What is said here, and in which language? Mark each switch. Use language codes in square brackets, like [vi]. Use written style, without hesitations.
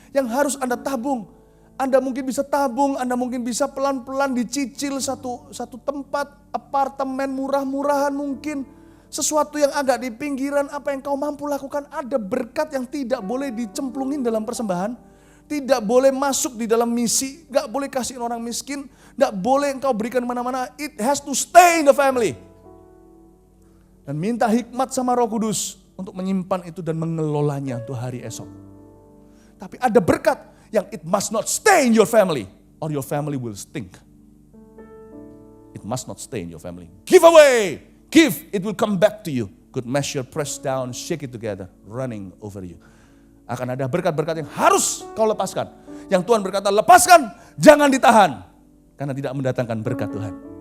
[id] Yang harus Anda tabung. Anda mungkin bisa tabung, Anda mungkin bisa pelan-pelan dicicil satu tempat, apartemen murah-murahan mungkin. Sesuatu yang agak di pinggiran, apa yang kau mampu lakukan. Ada berkat yang tidak boleh dicemplungin dalam persembahan. Tidak boleh masuk di dalam misi, gak boleh kasih orang miskin. Gak boleh engkau berikan mana-mana, [en] it has to stay in the family. [id] Dan minta hikmat sama Roh Kudus untuk menyimpan itu dan mengelolanya untuk hari esok. Tapi ada berkat yang [en] it must not stay in your family or your family will stink. It must not stay in your family. Give away, give, it will come back to you. Good measure, press down, shake it together, running over you. [id] Akan ada berkat-berkat yang harus kau lepaskan. Yang Tuhan berkata lepaskan, jangan ditahan. Karena tidak mendatangkan berkat Tuhan.